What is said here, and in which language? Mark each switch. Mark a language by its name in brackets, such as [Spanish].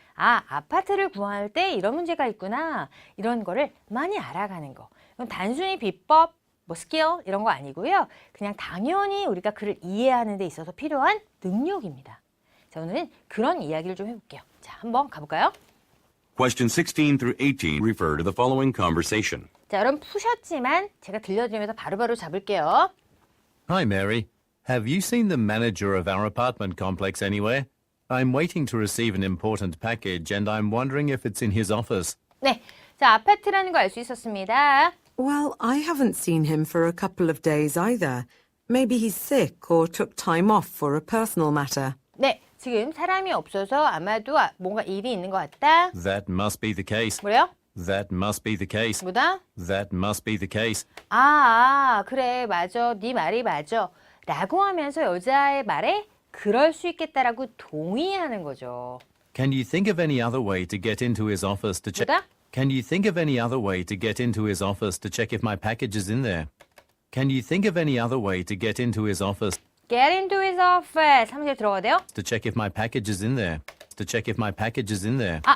[Korean] 아, 아파트를 구할 때 이런 문제가 있구나. 이런 거를 많이 알아가는 거. 이건 단순히 비법, 뭐 스킬 이런 거 아니고요. 그냥 당연히 우리가 글을 이해하는 데 있어서 필요한 능력입니다. 자, 오늘은 그런 이야기를 좀 해볼게요. 자, 한번 가볼까요? [English] Question 16 through 18 refer to the following conversation. [Korean] 자, 여러분 푸셨지만 제가 들려드리면서 바로바로 잡을게요. [English] Hi, Mary. Have you seen the manager of our apartment complex anywhere? I'm waiting to receive an important package and I'm wondering if it's in his office. [Korean] 네, 자, 아파트라는 거 알 수 있었습니다. [English] Well, I haven't seen him for a couple of days either. Maybe he's sick or took time off for a personal matter. [Korean] 네, 지금 사람이 없어서 아마도 뭔가 일이 있는 것 같다. [English] That must be the case. [Korean] 뭐래요? [English] That must be the case. [Korean] 뭐다? [English] That must be the case. [Korean] 그래, 맞아. 네 말이 맞아. 라고 하면서 여자의 말에 그럴 수 있겠다라고 동의하는 거죠. [English] Can you think of any other way to get into his office to check? [Korean] 뭐다? [English] Can you think of any other way to get into his office to check if my package is in there? Can you think of any other way to get into his office Get into his office. [Korean] 3절 들어가야 돼요. [English] to check if my package is in there? To check if my package is in there.